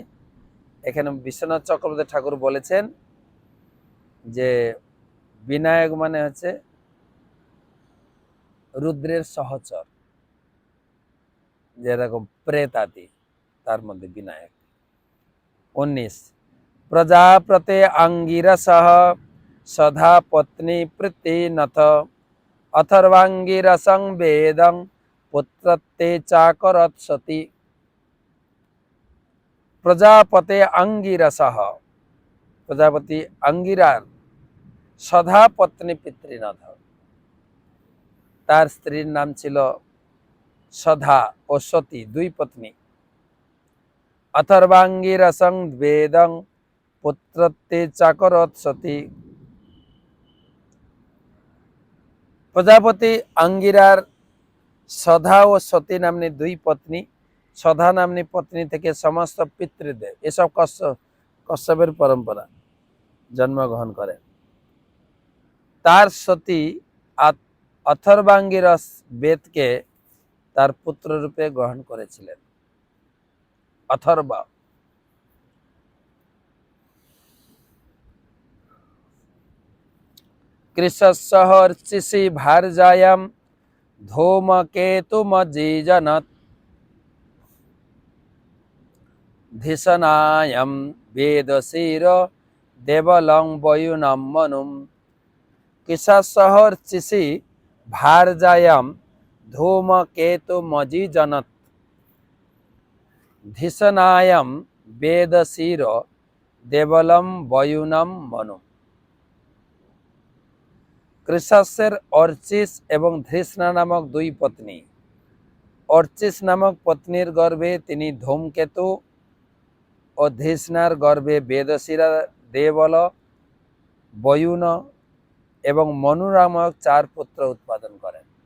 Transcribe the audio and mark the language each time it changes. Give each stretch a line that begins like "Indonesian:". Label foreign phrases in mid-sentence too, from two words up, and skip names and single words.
Bangla: এখানে বিশ্বনাথ চক্রবর্তী ঠাকুর বলেছেন যে বিনায়ক মানে হচ্ছে রুদ্রের সহচর, যেরকম প্রেতাদি, তার মধ্যে বিনায়ক।
Sanskrit: 19 প্রজাপতে আঙ্গিরসঃ সধা পত্নী প্রীতিনথ অথর্বাঙ্গিরসং বেদং পুত্রত্বে চাকরৎ সতি। প্রজাপতে আঙ্গিরসঃ,
Bangla: প্রজাপতি আঙ্গিরার সধা পত্নী পিতৃনাথ, তার স্ত্রীর নাম ছিল সধা ও সতী, 2 পত্নী।
Sanskrit: অথর্বাঙ্গিরসং বেদং পুত্রত্বে চাকরৎ সতি।
Bangla: প্রজাপতি আঙ্গিরার সধা ও সতী নাম্নী 2 পত্নী। সধা নাম্নী পত্নী থেকে সমস্ত পিতৃদেব, এসব কশ্যপের পরম্পরা, জন্মগ্রহণ করেন। তার সতী অথর্বাঙ্গিরস বেদকে তার পুত্র রূপে গ্রহণ করেছিলেন।
Sanskrit: अथर्व। कृशस्सहर्षिषि भार्जायां धूमकेतुमजीजनत् धिषणायं वेदशिर देवलं वयुनं मनुम्। कृशस्सहर्षिषि भार्जायां धूमकेतुमजीजनत् धिषणायं वेदशिर देवलं वयुनं मनुम्।
Bangla: कृशस्যের অর্চিস এবং ধৃষ্ণা নামক দুই পত্নী। অর্চিস নামক পত্নীর গর্ভে তিনি ধূমকেতু ও ধৃষ্ণার গর্ভে বেদশিরা, দেবল, বয়ুন এবং মনু নামক 4 পুত্র উৎপাদন করেন।